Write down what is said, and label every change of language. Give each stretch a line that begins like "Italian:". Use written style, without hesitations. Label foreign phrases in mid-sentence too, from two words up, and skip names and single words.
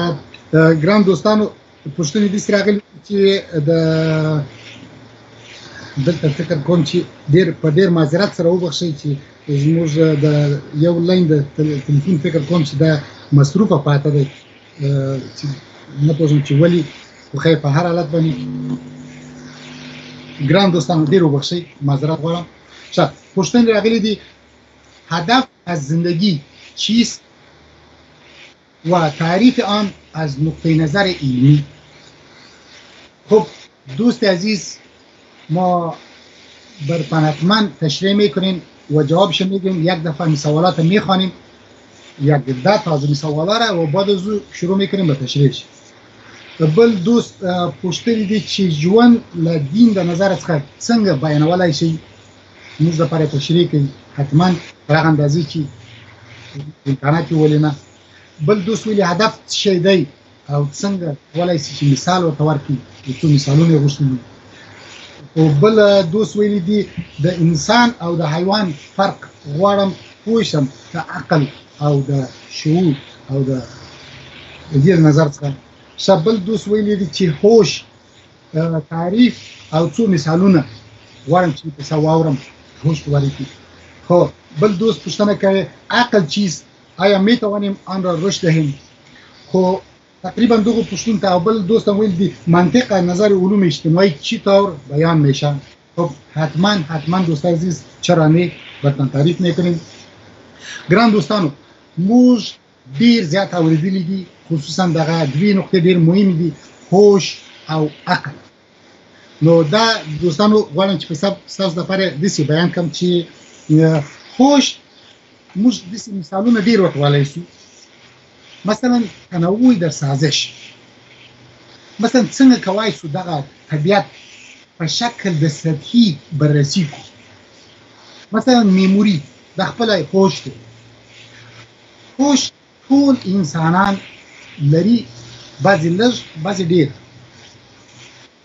Pashto: ګران دوستانو، پوښتنې داسې راغلي چې دلته فکر کوم چې په ډېر معذرت سره وبخښئ چې زموږ د یو لاین د تلیفون فکر کوم چې دا مصروفه پاته دی، چې نه پوهېږم چې ولې، خو خیر په هر حالت باندې ګران دوستانو ډېر وبخښئ، معذرت غواړم. پوښتنې راغلي دي:
Persian: هدف از زندگی چیست و تعریف آن از نقطه نظر علمی. خب دوست عزیز، ما برپنتمن تشریح میکنیم و جوابش میگیم. یک دفعه این سوالات میخوانیم، یک ده تازه سوالا را و بعد از او شروع میکنیم به تشریحش.
Pashto: بل دوست پوښتنې دي چې ژوند له دین د نظر څخه څنګه بیانولی شي. موږ لپاره تشریح کوي حتما په هغه اندازې چې امکانات یې ولې نه. بل دوست ویلي هدف څه شی دی او څنګه کولی شي چې مثال ورته ورکړي. یو څو مثالونه یې غوښتي دي. او بل دوست ویلي دي د انسان او د حیوان فرق غواړم پوه شم د عقل او د شعور او د دې نظر څخه. بل دوست ویلي دي چې هوش تعریف او څو مثالونه غواړم چې پسې واورم، هوش ولیکي. خب بل دوست پوښتنه کوي
Persian: عقل چیست؟ آیا میتوانیم آن را رشد دهیم؟
Pashto: خب تقریبا دغه پوښتنې ته. او بل دوست ویل دي
Persian: منطق از نظر علوم اجتماعی چی طور بیان میشه؟ خب حتما دوست عزیز چرا نه، براتون تعریف میکنیم.
Pashto: ګران دوستانو، موږ ډیر زیات اوریدلي دي، خصوصا دغه دوې نقطې ډیر مهمې دي: هوش او عقل. نو دا دوستانو غواړم چې په ستاسو لپاره داسې بیان کړم چې هوش موږ داسې مثالونه ډیر ورکولی شو. مثلا
Persian: تنوع در سازش،
Pashto: مثلا څنګه کولی شو دغه طبیعت په شکل د سطحي بررسي کړو. مثلا میموري د خپله هوش دی. هوش ټول انسانان لري، بعضې لږ بعضې ډېر.